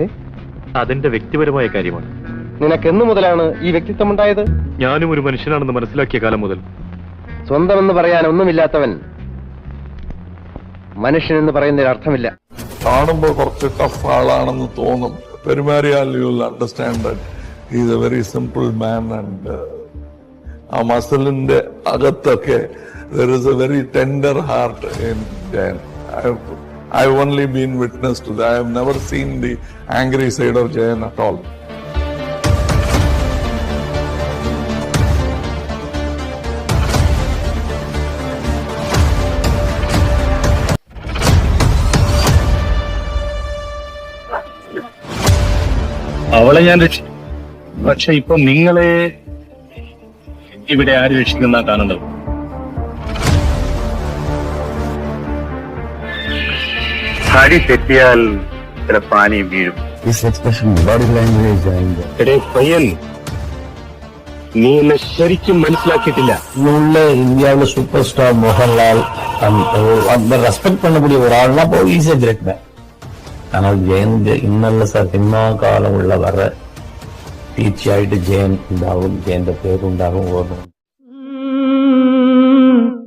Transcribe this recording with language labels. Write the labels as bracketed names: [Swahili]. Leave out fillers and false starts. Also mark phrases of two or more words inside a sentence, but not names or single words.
[Malayalam] അതെന്റെ വ്യക്തിപരമായ കാര്യമാണ്. നിനക്ക് എന്നു മുതലാണ് ഈ വ്യക്തിത്വം ഉണ്ടായത്? ഞാനും ഒരു മനുഷ്യനാണെന്ന് മനസ്സിലാക്കിയ കാലം മുതൽ. സ്വന്തമെന്ന് പറയാൻ ഒന്നുമില്ലാത്തവൻ മനുഷ്യനെന്ന് പറയുന്നതിൽ അർത്ഥമില്ല. കാണുമ്പോൾ കുറച്ച് ടഫ് ആളാണെന്ന് തോന്നും, പെരുമാറിയാൽ [English] you will understand that he is a very simple man. [Malayalam] ആൻഡ് ആ മസിലിന്റെ അകത്തൊക്കെ [English] there is a very tender heart in Jain. I've only been witness to that. I have never seen the angry side of Jain at all. [Malayalam] അവളെ ഞാൻ രക്ഷിക്കും, പക്ഷെ ഇപ്പൊ നിങ്ങളെ ഇവിടെ ആര് രക്ഷിക്കുന്ന കാണേണ്ടത്? ഹരി തെറ്റിയാൽ ചില പാനി വീഴും. പയ്യൻ, നീ എന്നെ ശരിക്കും മനസ്സിലാക്കിയിട്ടില്ല. [Tamil] இந்தியாவில [English] super star [Tamil] மோகன்லால் ரெஸ்பெக்ட் பண்ணக்கூடிய ஒரு ஆள்னா ஈஸியா டிரெக்ட். [Malayalam] ஆனால் ജയൻ ഇന്നല്ല സിനിമാ കാലമുള്ള വരെ തീർച്ചയായിട്ടും ജയൻ ഉണ്ടാവും, ജയന്റെ പേരുണ്ടാകും. ഓർമ്മ